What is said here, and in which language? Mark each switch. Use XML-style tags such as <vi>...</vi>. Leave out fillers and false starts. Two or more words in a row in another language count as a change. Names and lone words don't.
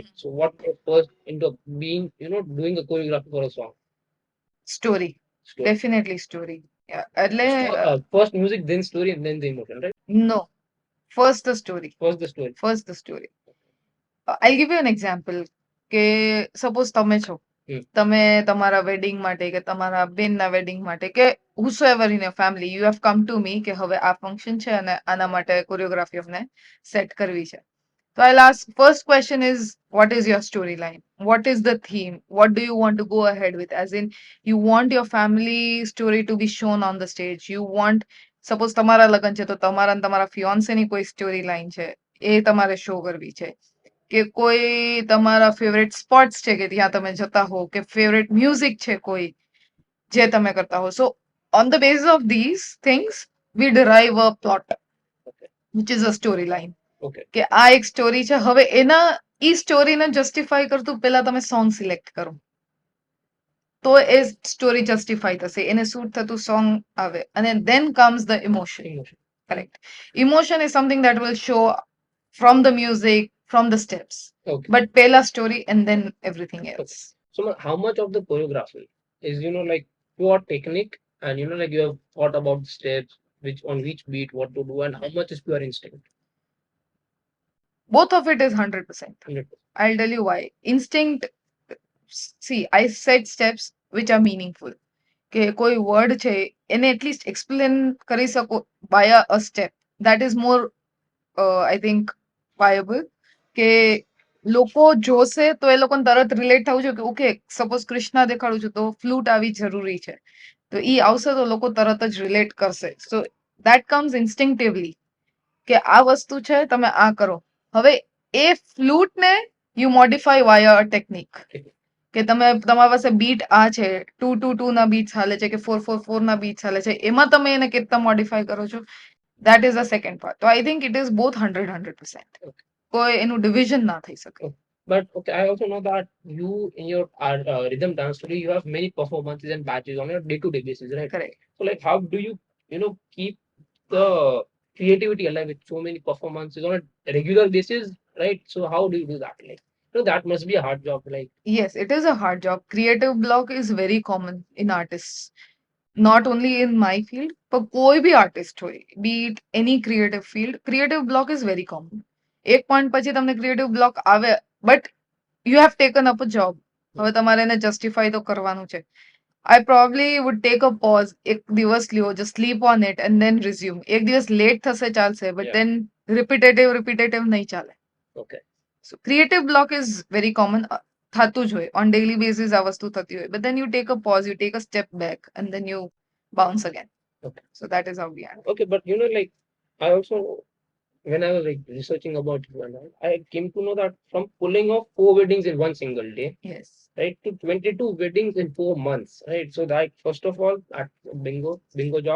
<en>So what goes first into being doing a choreography for a song? Story. Story. Definitely story. Yeah. એટલે First music, then story, and then the emotion, right? no. First the story. First the story. First the story. I'll give you an example.</en> <gu>કે સપોઝ તમે છો, તમે તમારા વેડિંગ માટે કે તમારા બેનના વેડિંગ માટે કે</gu> <en>whosoever in your family, you have come to me</en> <gu>કે હવે આ ફંક્શન છે અને આના માટે કોરિયોગ્રાફી અમને સેટ કરવી છે.</gu> <en>So I'll ask, first question is, what is your storyline? What is the theme? What do you want to go ahead with? As in, you want your family story to be shown on the stage. You want, suppose</en> <gu>તમારા લગન છે તો તમારા અને તમારા fiancé ની કોઈ</gu> <en>story line</en> <gu>છે, એ તમારે show કરવી છે. કે કોઈ તમારા</gu> <en>favorite spots</en> <gu>છે કે ત્યાં તમે જતા હો, કે</gu> <en>favorite music</en> <gu>છે કોઈ જે તમે કરતા હો.</gu> <en>સો on the basis of these things we derive a plot, which is a storyline. Okay.</en> <gu>કે આ એક સ્ટોરી છે. હવે એના ઈ સ્ટોરીને જસ્ટિફાઈ કરતું પહેલા તમે</gu> <en>song select</en> <gu>કરો તો એ સ્ટોરી જસ્ટિફાઈ થશે, એને સૂટ થતું સોંગ આવે. અને</gu> <en>then comes the emotion. Correct. Emotion is something that will show from the music, from the steps. Okay. But pela story and then everything else. So how much of the choreography is like pure technique and like you have thought about the steps, which on which beat what to do, and how much is pure instinct? Both of it is 100%. 100%. I'll tell you why. Instinct, see, I said steps which are meaningful.</en> <gu>કે કોઈ word છે એને</gu> <en>at least explain</en> <gu>કરી શકો</gu> <en>via a step. That is more I think viable.</en> <gu>કે લોકો જોશે તો એ લોકોને તરત રિલેટ થવું છે કે</gu> <en>okay suppose</en> <gu>કૃષ્ણા દેખાડું છું તો ફ્લૂટ આવી જરૂરી છે, તો ઈ આવશે તો લોકો તરત જ રિલેટ કરશે. સો</gu> <en>that comes instinctively</en> <gu>કે આ વસ્તુ છે તમે આ કરો. હવે એ ફ્લૂટ ને</gu> <en>you modify via a technique.</en> <gu>કે તમે તમારા પાસે બીટ આ છે 2-2-2 ના બીટ્સ હાલે છે કે 4-4-4 ના બીટ્સ હાલે છે, એમાં તમે એને કેટલા મોડિફાઈ કરો છો,</gu> <en>that is the second part. So I think it is both 100%.</en> <gu>કોઈ એનું ડિવિઝન ના થઈ શકે.</gu> <en>But okay, I also know that you in your rhythm dance studio, you have many performances and batches on your day-to-day basis, right? Correct. So like, how do you keep the creativity alive with so many performances on a regular basis, right? So how do you do that? Like, that must be a hard job. Like, Yes, it is a hard job. Creative block is very common in artists. Not only in my field,</en> <hi>पर कोई भी आर्टिस्ट</hi> <en>હોય, be it any creative field, creative block is very common.</en> <gu>એક point પછી તમને</gu> <en>creative block આવે, but you have taken up a job.</en> <gu>હવે તમારે એને justify તો કરવાનું છે.</gu> <en>I probably would take a pause,</en> <gu>એક દિવસ લ્યો,</gu> <en>just sleep on it and then resume.</en> <gu>એક દિવસ late થશે ચાલશે,</gu> <en>but Yeah. then repetitive</en> <gu>નહીં ચાલે.</gu> <en>okay, So creative block is very common.</en> <gu>થતું જ હોય.</gu> <en>On daily basis</en> <gu>આ વસ્તુ થતી હોય.</gu> <en>But then you take a pause, you take a step back and then you bounce again. okay, So that is how we handle. okay. But like, I also when I was like researching about you and all, I came to know that from pulling off 4 weddings in one single day, Yes. right, to 22 weddings in 4 months, right? So that first of all, at bingo job.</en>